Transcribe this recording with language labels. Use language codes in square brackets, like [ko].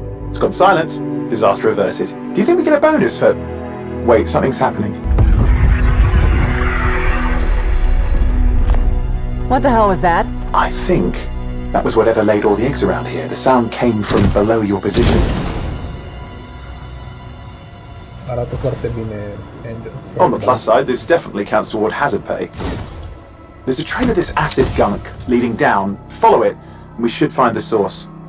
[en] It's gone silent. Disaster averted. Do you think we get a bonus for... Wait, something's happening. What the hell was that? I think that was whatever laid all the eggs around here. The sound came from below your position. [ro] Arată foarte bine, Angel. [en] On the plus side, this definitely counts toward hazard pay. There's a trail of this acid gunk leading down. Follow it, and we should find the source.